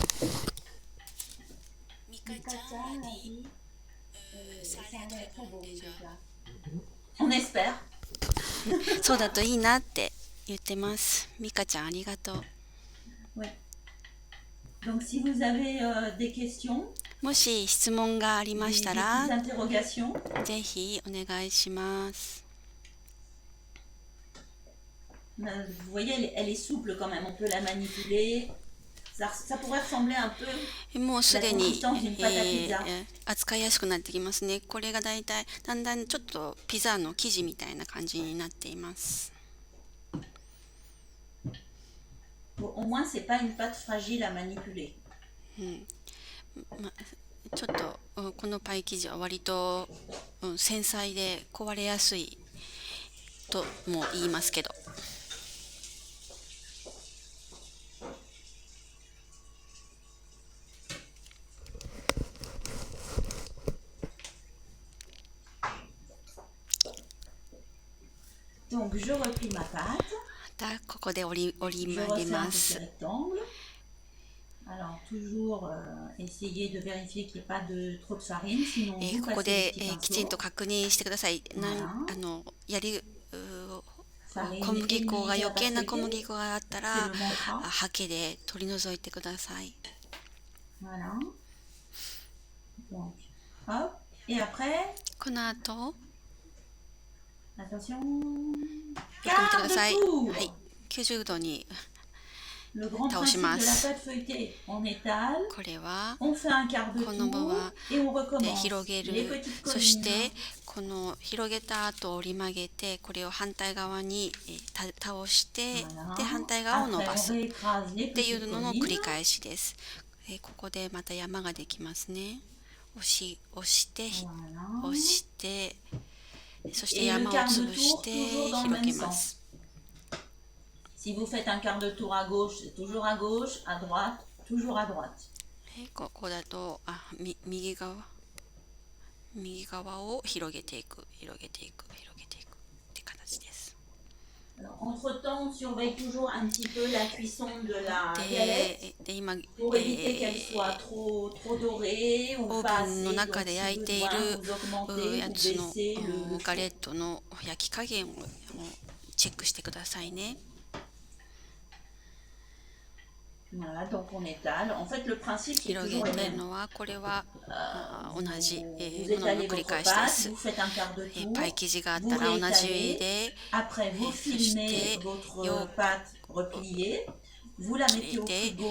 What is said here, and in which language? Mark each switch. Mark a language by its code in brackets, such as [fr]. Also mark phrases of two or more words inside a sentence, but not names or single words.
[ja] 美香ちゃんはね、 [fr] Ça a l'air très bon déjà。 On espère. [ja] そうだといいなって言ってます。美香ちゃんありがとう。 [fr] Ouais. Donc si vous avez des questions, [ja] もし質問がありましたら、 [fr] des interrogations, [ja] ぜひお願いします。 [fr] vous voyez, elle est souple quand même, on peut la manipuler. Ça pourrait ressembler un peu [ja] もうす [fr] la [ja] でに、 [fr] consistance d'une pâte à pizza. [ja] 扱いやすくなってきますね。これがだいたいだんだんちょっとピザの生地みたいな感じになっています。 [fr] Au moins, c'est pas une pâte fragile à manipuler. [ja] ちょっとこのパイ生地は割と、繊細で壊れやすいとも言いますけど。 [fr] Donc je replie ma pâte. [ja] ここで折り [fr] Je [ja] 曲げ [fr] refais un [ja] ま [fr] petit [ja] す。 [fr] rectangle. Alors toujours essayer de vérifier qu'il n'y ait pas trop de farine, sinon vous [ja] ここ [fr] passez [ja] で、 [fr] des petits [ja] きちんと [fr] pinceaux. [ja] 確認してください。やり [fr] Farine [ja] 小麦粉が [fr] ennuyée [ja] 余計な [fr] à [ja] 小 [fr] passer. [ja] 麦粉があったら [fr] C'est le mantra. [ja] ハケで取り除いてください。 [fr] Voilà. Donc, hop. Et après, [ja] この後 [fr] attention, [ja] よく見てく [fr] quart [ja] だ [fr] de [ja] さい。 [fr] tour. [ja] はい、90度に [fr] Le grand Tao principe de la [ja] shimasu. [fr] pâte feuilletée, on étale, [ja] これは [fr] on fait un quart de [ja] このま [fr] tour [ja] ま [fr] et on [ja] で [fr] recommence. [ja] 広げ [fr] Les [ja] る。 [fr] petites [ja] そし [fr] collines. [ja] てこの広げた後折り曲げて、これを反対側に倒して、 [fr] Voilà. [ja] で反対側を伸 [fr] Après, [ja] ば [fr] on [ja] すっ [fr] réécrase les [ja] てい [fr] petites [ja] うのの繰り [fr] collines. [ja] 返しです。ここでまた山ができますね。押して [fr] Voilà. [ja] 押して、そして [fr] Et le [ja] 山を [fr] quart de [ja] 潰し [fr] tour, [ja] て [fr] toujours dans le [ja] 広げ [fr] même [ja] ま [fr] sens. [ja] す。 [fr] Si vous faites un quart de tour à gauche, c'est toujours à gauche, à droite, toujours à droite. [ja] ここだと右側を広げていくって形です。 [fr] Alors, entre-temps, on surveille toujours un petit peu la cuisson de la [ja] で今 [fr] galette pour éviter qu'elle soit trop dorée [ja] オ [fr] ou [ja] ー [fr] pas [ja] ブンの [fr] assez. [ja] 中 [fr] Donc, [ja] で [fr] si [ja] 焼いてい [fr] besoin, [ja] る [fr] vous augmentez [ja] や [fr] ou [ja] つの [fr] baissez le [ja] ガレットの焼き加減をチェックしてくださいね。 [fr] Voilà, donc on étale. En fait, le principe, c'est [ja] 広 [fr] toujours [ja] げ [fr] le [ja] てる [fr] même. [ja] のはこれは同じ [fr] Vous [ja] ものの [fr] étalez [ja] 繰り [fr] votre [ja] 返しで [fr] pâte, [ja] す。 [fr] vous faites un quart de tour, [ja] パイ生地があっ [fr] vous [ja] たら同じ [fr] réétalez, [ja] で [fr] après vous [ja] そし [fr] filmez [ja] て [fr] votre pâte repliée, vous la mettez au frigo